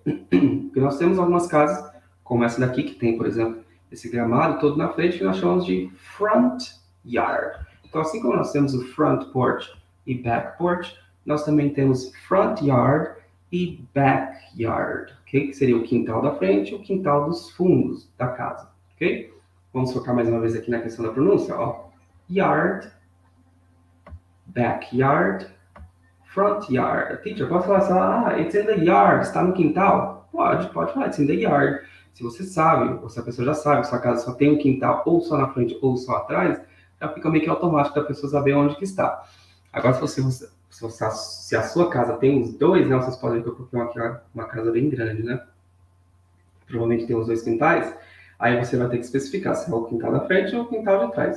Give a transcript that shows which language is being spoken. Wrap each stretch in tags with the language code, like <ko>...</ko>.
<pt>Porque nós temos algumas casas, como essa daqui, que tem, por exemplo, esse gramado todo na frente, que nós chamamos de front yard. Então, assim como nós temos o front porch e back porch, nós também temos front yard e backyard, ok? Que seria o quintal da frente e o quintal dos fundos da casa, ok? Vamos focar mais uma vez aqui na questão da pronúncia, ó.</pt> <en>Yard, backyard, front yard.</en> <pt>Teacher, posso falar assim,</pt> <en>it's in the yard,</en> <pt>está no quintal? Pode falar,</pt> <en>it's in the yard.</en> <pt>Se você sabe, ou se a pessoa já sabe que sua casa só tem um quintal ou só na frente ou só atrás, já fica meio que automático da pessoa saber onde que está. Agora, se a sua casa tem os dois, né, vocês podem ver que eu coloquei uma casa bem grande, né? Provavelmente tem os dois quintais, aí você vai ter que especificar se é o quintal da frente ou o quintal de trás.</pt>